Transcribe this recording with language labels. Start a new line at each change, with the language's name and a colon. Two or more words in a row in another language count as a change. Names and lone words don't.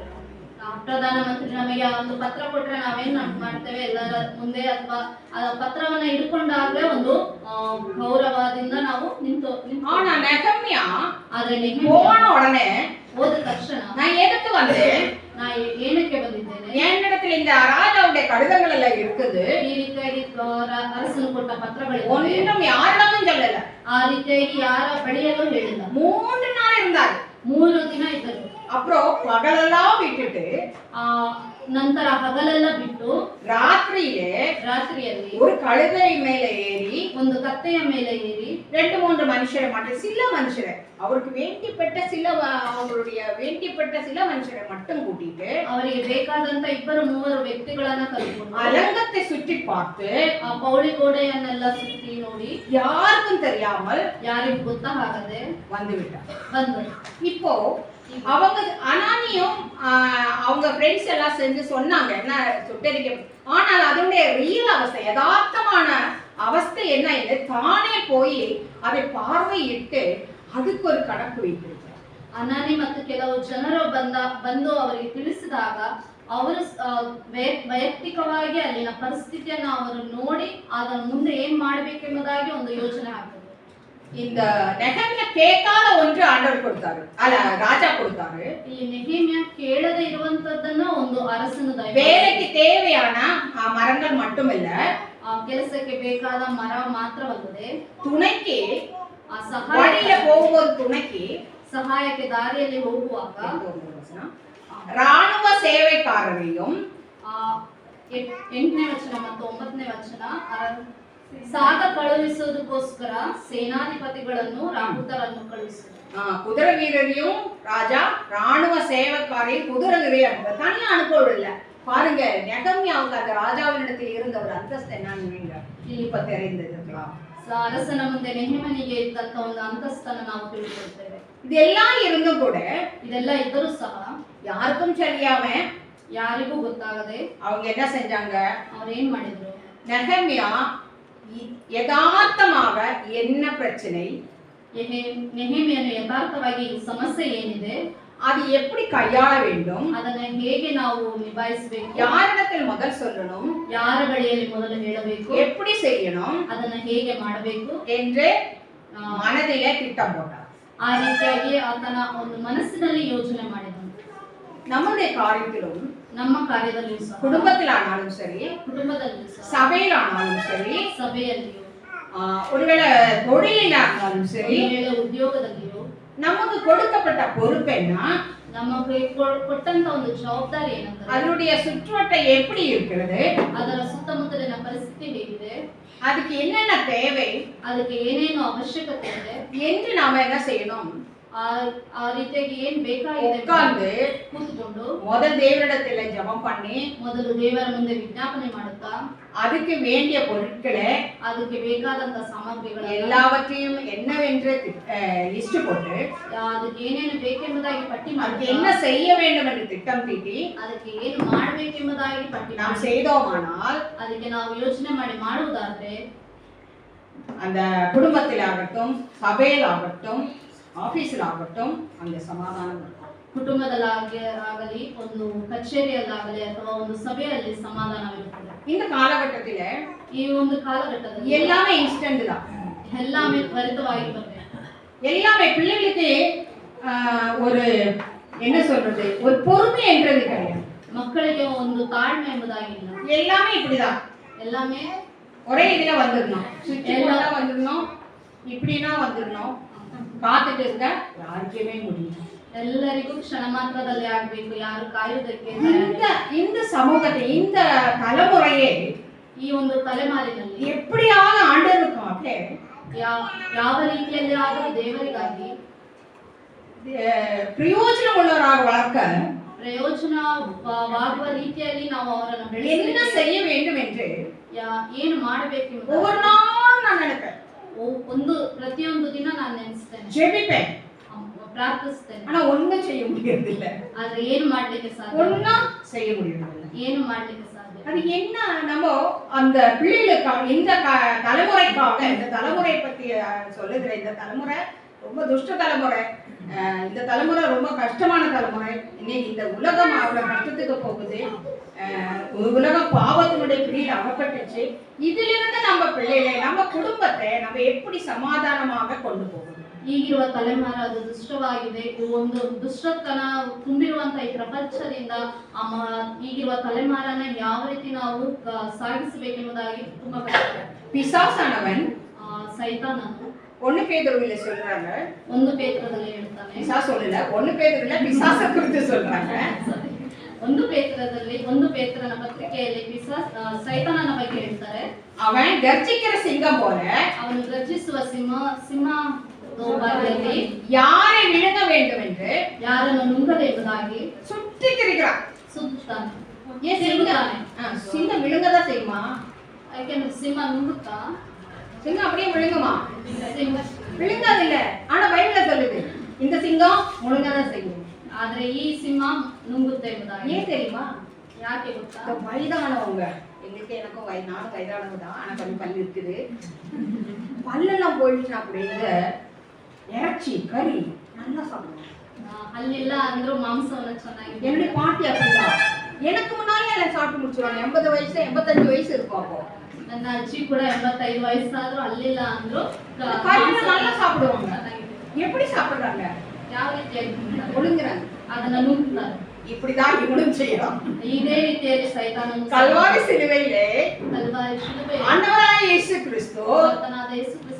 Kannada: ಪ್ರಧಾನಮಂತ್ರಿ ನಮಗೆ ಒಂದು ಪತ್ರ ಕೊಟ್ರೆ ನಾವೇನ್ ಮಾಡ್ತೇವೆ, ಎಲ್ಲರ ಮುಂದೆ ಅಥವಾ ಆ ಪತ್ರವನ್ನ ಹಿಡ್ಕೊಂಡಾಗ್ಲೇ ಒಂದು ಗೌರವದಿಂದ ನಾವು ನಿಂತು.
Tamil: ஆனா நெகமியா
Kannada: ಆದ್ರೆ
Tamil: போன உடனே
Kannada: ಹೋದ ತಕ್ಷಣ
Tamil: நான் எதுக்கு வந்தேன்,
Kannada: ನಾ ಏನಕ್ಕೆ ಬಂದಿದ್ದೇನೆ,
Tamil: என்னிடத்துல இந்த ராஜாவுடைய கடிதங்கள் எல்லாம் இருக்குது,
Kannada: ಈ ರೀತಿಯಾಗಿ ಅರಸನು ಕೊಟ್ಟ ಪತ್ರಗಳು
Tamil: ஒன்றும் யாரிடமும் சொல்லல.
Kannada: ಆ ರೀತಿಯಾಗಿ ಯಾರ ಬಳಿಯಲ್ಲೂ ಹೇಳಿಲ್ಲ.
Tamil: 3 நாள் இருந்தாரு,
Kannada: 3 ದಿನ ಇದ್ದರು.
Tamil: அப்புறம் பகலெல்லாம் விட்டுட்டு
Kannada: ನಂತರ ಹಗಲೆಲ್ಲ ಬಿಟ್ಟು ರಾತ್ರಿಯಲ್ಲಿ
Tamil: ஒரு கழுதை மேல ஏறி
Kannada: ಒಂದು ಕತ್ತೆಯ ಮೇಲೆ ಏರಿ
Tamil: 2-3 மனுஷரை மட்டும், சில மனுஷரை அவருக்கு அவங்களுடைய வேண்டிப்பட்ட சில மனுஷரை மட்டும் கூட்டிட்டு
Kannada: ಅವರಿಗೆ ಬೇಕಾದಂತ 2-3 ವ್ಯಕ್ತಿಗಳನ್ನ ಕರೆದುಕೊಂಡು
Tamil: அலங்கத்தை சுற்றி பார்த்து
Kannada: ಆ ಪೌಳಿ ಗೋಡೆಯನ್ನೆಲ್ಲ ಸುತ್ತಿ ನೋಡಿ
Tamil: யாருக்கும் தெரியாமல்
Kannada: ಯಾರಿಗೂ ಗೊತ್ತಾಗದೆ ಬಂದರು.
Tamil: இப்போ அவங்க அனானியும் அவங்க ஃப்ரெண்ட்ஸ் எல்லாம் சேர்ந்து சொன்னாங்க என்ன சுட்டரிக்க, ஆனால் அதனுடைய ரியல் அவஸ்தை யதார்த்தமான அவஸ்தை என்ன என்று தானே போய் அதை பார்வையிட்டு அதுக்கு ஒரு கணக்கு வைத்திருக்கிறார்.
Kannada: ಅನಾನಿ ಮತ್ತು ಕೆಲವು ಜನರು ಬಂದು ಅವರಿಗೆ ತಿಳಿಸಿದಾಗ ಅವರು ವೈಯಕ್ತಿಕವಾಗಿ ಅಲ್ಲಿನ ಪರಿಸ್ಥಿತಿಯನ್ನು ಅವರು ನೋಡಿ ಅದರ ಮುಂದೆ ಏನ್ ಮಾಡಬೇಕೆಂಬುದಾಗಿ ಒಂದು ಯೋಚನೆ ಹಾಕಿದ್ರು.
Tamil: இந்த நெகமியா கேட்காத ஒன்று ஆண்டவர் கொடுத்தாரு, அல்ல ராஜா கொடுத்தாரு.
Kannada: ಈ ನೆಹೆಮಿಯಾ ಕೇಳದೆ ಇರುವಂತದ್ದನ್ನ ಒಂದು ಅರಸನು
Tamil: வேலைக்கு தேவையான மரங்கள் மட்டுமில்ல,
Kannada: ಆ ಕೆಲಸಕ್ಕೆ ಬೇಕಾದ ಮರ ಮಾತ್ರವಲ್ಲದೆ
Tamil: துணைக்கு
Kannada: ಆ
Tamil: வழியில போகும்போது துணைக்கு
Kannada: ಸಹಾಯಕ್ಕೆ ದಾರಿಯಲ್ಲಿ ಹೋಗುವಾಗ
Tamil: ராணுவ சேவைக்காரரையும்
Kannada: ಆ 8ನೇ ವಚನ ಮತ್ತು 9ನೇ ವಚನ ಸಾಗ ಕಳುಹಿಸುವುದಕ್ಕೋಸ್ಕರ ಸೇನಾಧಿಪತಿಗಳನ್ನು ರಾಹುತರನ್ನು ಕಳುಹಿಸಿದರು.
Tamil: குதிரை வீரரையும் ராஜா ராணுவ சேவைக்காரையும் குதிரை வீரர் தனியா அனுப்பவில்லை. பாருங்க, நெகமியாவுக்கு அந்த ராஜாவினிடத்தில் இருந்த ஒரு அந்தஸ்து என்னன்னு இப்ப தெரிந்திருக்கலாம்.
Kannada: ಅರಸನ ಮುಂದೆ ನೆಹೆಮನಿಗೆ ಇದ್ದಂತ ಒಂದು ಅಂತಸ್ತನ್ನು ನಾವು ತಿಳಿದುಕೊಳ್ತೇವೆ.
Tamil: இதெல்லாம் இருந்தும் கூட
Kannada: ಇದೆಲ್ಲ ಇದ್ದರೂ ಸಹ
Tamil: யாருக்கும் தெரியாம
Kannada: ಯಾರಿಗೂ ಗೊತ್ತಾಗದೆ
Tamil: அவங்க என்ன செஞ்சாங்க,
Kannada: ಅವ್ರು ಏನ್ ಮಾಡಿದ್ರು,
Tamil: நெகமியா யதார்த்தமாக என்ன பிரச்சனை,
Kannada: ನೆಹೆಮಿಯನು ಯಥಾರ್ಥವಾಗಿ ಸಮಸ್ಯೆ ಏನಿದೆ
Tamil: அது எப்படி கையாள வேண்டும்,
Kannada: ಅದನ್ನ ಹೇಗೆ ನಾವು ನಿಭಾಯಿಸಬೇಕು,
Tamil: யாரிடத்தில் முதல் சொல்லணும்,
Kannada: ಯಾರ ಬಳಿಯಲ್ಲಿ ಮೊದಲು ಹೇಳಬೇಕು,
Tamil: எப்படி செய்யணும்
Kannada: ಅದನ್ನ ಹೇಗೆ ಮಾಡಬೇಕು
Tamil: என்று மனதிலே திட்டம் போட்டார்.
Kannada: ಆ ರೀತಿಯಾಗಿ ಆತನ ಒಂದು ಮನಸ್ಸಿನಲ್ಲಿ ಯೋಚನೆ ಮಾಡಿದನು.
Tamil: நம்முடைய காரியத்திலும்
Kannada: ನಮ್ಮ ಕಾರ್ಯದಲ್ಲಿಯೂ ಸಹ,
Tamil: குடும்பத்திலானாலும் சரி,
Kannada: ಕುಟುಂಬದಲ್ಲಿಯೂ ಸಹ,
Tamil: சபையிலானாலும் சரி,
Kannada: ಸಭೆಯಲ್ಲಿಯೂ,
Tamil: ஒருவேளை தொழிலானாலும் சரி,
Kannada: ಉದ್ಯೋಗದಲ್ಲಿಯೂ
Tamil: நமக்கு கொடுக்கப்பட்ட பொறுப்பு என்ன,
Kannada: ನಮಗೆ ಕೊಟ್ಟಂತ ಒಂದು ಜವಾಬ್ದಾರಿ ಏನಂದ್ರೆ
Tamil: அதனுடைய சுற்றுவட்டை எப்படி இருக்கிறது,
Kannada: ಅದರ ಸುತ್ತಮುತ್ತಲಿನ ಪರಿಸ್ಥಿತಿ ಹೇಗಿದೆ,
Tamil: அதுக்கு என்னென்ன தேவை
Kannada: ಅದಕ್ಕೆ ಏನೇನು ಅವಶ್ಯಕತೆ ಇದೆ
Tamil: என்று நாம என்ன செய்யணும்,
Kannada: ಆ ರೀತಿಯಾಗಿ ಏನ್ ಬೇಕಾಗಿದೆ
Tamil: உட்கார்ந்து
Kannada: ಕೂತ್ಕೊಂಡು
Tamil: முதல் தேவனிடத்துல ஜெபம் பண்ணி
Kannada: ಮೊದಲು ದೇವರ ಮುಂದೆ ವಿಜ್ಞಾಪನೆ ಮಾಡುತ್ತಾ
Tamil: அதுக்கு வேண்டிய பொருட்களை
Kannada: ಅದಕ್ಕೆ ಬೇಕಾದಂತ ಸಾಮಗ್ರಿಗಳು
Tamil: எல்லாவற்றையும் என்னவென்று லிஸ்ட் போட்டு
Kannada: ಅದಕ್ಕೆ ಏನೇನು ಬೇಕೆಂಬುದಾಗಿ ಪಟ್ಟಿ
Tamil: அதுக்கு
Kannada: ಮಾಡಿ
Tamil: என்ன செய்ய வேண்டும் என்று திட்டம் தீட்டி
Kannada: ಅದಕ್ಕೆ ಏನು ಮಾಡಬೇಕೆಂಬುದಾಗಿ ಪಟ್ಟಿ
Tamil: நாம்
Kannada: ಮಾಡಿ
Tamil: செய்தோமானால்
Kannada: ಅದಕ್ಕೆ ನಾವು ಯೋಚನೆ ಮಾಡಿ ಮಾಡುವುದಾದ್ರೆ
Tamil: அந்த குடும்பத்திலாகட்டும், சபையிலாகட்டும், ஆபீஸில் ஆகட்டும், அந்த சமாதானம் இருக்கும்.
Kannada: ಕುಟುಂಬದಲ್ಲಾಗಲಿ ಒಂದು ಕಚೇರಿಯಲ್ಲಾಗಲಿ ಅಥವಾ ಒಂದು ಸಭೆಯಲ್ಲಿ ಸಮಾಧಾನವಿರುತ್ತದೆ.
Tamil: இந்த காலகட்டத்தில
Kannada: ಈ ಒಂದು ಕಾಲಘಟ್ಟದಲ್ಲಿ
Tamil: எல்லாமே இன்ஸ்டன்ட் தான்.
Kannada: எல்லாமே ತ್ವರಿತವಾಗಿ ಬರಬೇಕು.
Tamil: எல்லாமே பிள்ளைகளுக்கு ஒரு என்ன சொல்றது, ஒரு பொறுமை என்றது கிடையாது.
Kannada: ಮಕ್ಕಳಿಗೆ ಒಂದು ತಾಳ್ಮೆ ಎಂಬುದಾಗಿಲ್ಲ.
Tamil: எல்லாமே இப்படிதான். எல்லாமே ஒரே இதுல வந்துடணும், சுவிட்ச் வந்துடணும், இப்படின்னா வந்துடணும், காத்துட்டு இருக்க யாருக்குமே முடியும்.
Kannada: ಎಲ್ಲರಿಗೂ ಕ್ಷಣ ಮಾತ್ರದಲ್ಲಿ ಆಗಬೇಕು, ಯಾರು ಕಾಯುವುದಕ್ಕೆ
Tamil: இந்த சமூகத்தை, இந்த தலைமுறையை
Kannada: ಈ ಒಂದು ತಲೆಮಾರಿನಲ್ಲಿ
Tamil: எப்படியாக ஆண்டவருக்காக
Kannada: ಯಾವ ರೀತಿಯಲ್ಲಿ ಆದರೂ ದೇವರಿಗಾಗಿ
Tamil: பிரயோஜனம் உள்ளவராக வளர்க்க
Kannada: ಪ್ರಯೋಜನವಾಗುವ ರೀತಿಯಲ್ಲಿ ನಾವು ಅವರನ್ನು
Tamil: என்ன செய்ய வேண்டும் என்று
Kannada: ಏನು ಮಾಡಬೇಕು
Tamil: ஒவ்வொரு நாளும் நான் நினைப்பேன்.
Kannada: ಒಂದು ಪ್ರತಿಯೊಂದು ದಿನ ನಾನು ನೆನೆಸ್ತೇನೆ,
Tamil: ஜெபிப்பேன்,
Kannada: ಪ್ರಾರ್ಥಿಸ್ತೇನೆ.
Tamil: ஆனா ஒண்ணும் செய்ய முடியறது இல்ல.
Kannada: ಆದ್ರೆ ಏನು ಮಾಡ್ಲಿಕ್ಕೆ ಸಾಧ್ಯ?
Tamil: ஒண்ணும் செய்ய முடியறது இல்ல.
Kannada: ಏನು ಮಾಡ್ಲಿಕ್ಕೆ ಸಾಧ್ಯ?
Tamil: அது என்ன, நம்ம அந்த பிள்ளைகளுக்காக, இந்த தலைமுறைக்காக, இந்த தலைமுறை பத்தி சொல்லுகிற இந்த தலைமுறை ரொம்ப துஷ்ட தலைமுறை, இந்த தலைமுறை ரொம்ப கஷ்டமான தலைமுறை. இன்னைக்கு இந்த உலகம் அவ்வளவு கஷ்டத்துக்கு போகுது, உலகம் பாவத்தினுடைய பிடியில் அகப்பட்டுச்சு. இதிலிருந்து நம்ம பிள்ளைகளை, நம்ம குடும்பத்தை நம்ம எப்படி சமாதானமாக கொண்டு போகணும்?
Kannada: ಈಗಿರುವ ತಲೆಮಾರು ಅದು ದುಷ್ಟವಾಗಿದೆ. ಇದು ಒಂದು ದುಷ್ಟತನ ತುಂಬಿರುವಂತ ಈ ಪ್ರಪಂಚದಿಂದ ಈಗಿರುವ ತಲೆಮಾರನ್ನ ಯಾವ ರೀತಿ ನಾವು ಸಾಗಿಸಬೇಕೆಂಬುದಾಗಿ ತುಂಬಾ ಕಷ್ಟ.
Tamil: பிசாசானவன்
Kannada: ಸೈತಾನನು
Tamil: 1 பேதுருவில சொல்றாங்க,
Kannada: 1 ಪೇತ್ರದಲ್ಲಿ ಹೇಳ್ತಾನೆ,
Tamil: பிசாசு சொல்லல, 1 பேதுருவில பிசாசை குறித்து சொல்றாங்க.
Kannada: 1 ಪೇತ್ರದಲ್ಲಿ 1 ಪೇತ್ರನ ಪತ್ರಿಕೆಯಲ್ಲಿ ಸೈತಾನನ ಬಗ್ಗೆ ಹೇಳ್ತಾರೆ.
Tamil: அவன் கர்ஜிக்கிற சிங்கம் போல,
Kannada: ಅವನು ಗರ್ಜಿಸುವ ಸಿಂಹ
Tamil: யாரை விழுங்க வேண்டும் என்று,
Kannada: ಯಾರನ್ನು ನುಂಗಲೆಂಬುದಾಗಿ
Tamil: சுற்றி திரிகிறான்,
Kannada: ಸುತ್ತಾನೆ.
Tamil: ஏன் சிங்கம் விழுங்கதான் செய்யுமா?
Kannada: ಯಾಕೆಂದ್ರೆ ಸಿಂಹ ನುಂಗುತ್ತಾ?
Tamil: சிங்கம் அப்படியே விழுங்குமா?
Kannada: ಸಿಂಹ
Tamil: விழுங்காது இல்ல. ஆனா பைபிள்ல சொல்லுது இந்த சிங்கம் முழுங்கதான் செய்யும்.
Kannada: ಆದ್ರೆ ಈ ಸಿಂಹ ನುಂಗುತ್ತೆ ಎಂಬುದಾಗಿ.
Tamil: ஏன் தெரியுமா?
Kannada: ಯಾಕೆ ಗೊತ್ತಾ?
Tamil: வயதானவங்க, எங்களுக்கு எனக்கும் நானும் வயதானவங்க தான், ஆனா கொஞ்சம் பல்லு இருக்குது. பல்லெல்லாம் போயிடுச்சுன்னா கூட இந்த இறைச்சி கறி நல்லா சாப்பிடுவோம்.
Kannada: ಅಲ್ಲೆಲ್ಲ ಅಂದ್ರೂ ಮಾಂಸವನ್ನು ಚೆನ್ನಾಗಿ.
Tamil: என்னுடைய பாட்டி அப்படிதான், எனக்கு முன்னாலே எல்லாம் சாப்பிட்டு முடிச்சிருவாங்க. 80 வயசு 85 வயசு இருக்கும். அப்போ
Kannada: ನನ್ನ ಅಜ್ಜಿ ಕೂಡ 85 ವಯಸ್ಸಾದ್ರೂ ಅಲ್ಲಿಲ್ಲ ಅಂದ್ರು
Tamil: நல்லா சாப்பிடுவாங்க. எப்படி சாப்பிடுறாங்க?
Kannada: ಯಾವ ರೀತಿಯಾಗಿ
Tamil: ஒழுங்குறாங்க,
Kannada: ಅದನ್ನ ನುಂಗ್ತಾರೆ.
Tamil: இப்படிதான் இவனும் செய்யலாம்.
Kannada: ಇದೇ ರೀತಿಯಲ್ಲಿ ಸೈತಾನನು
Tamil: கல்வாரி சிலுவையிலே
Kannada: ಕಲ್ವಾರಿ ಶಿಲುಬೆಯಲ್ಲಿ
Tamil: ஆண்டவராയ இயேசு கிறிஸ்து
Kannada: ಕರ್ತನಾದ ಯೇಸು ಕ್ರಿಸ್ತ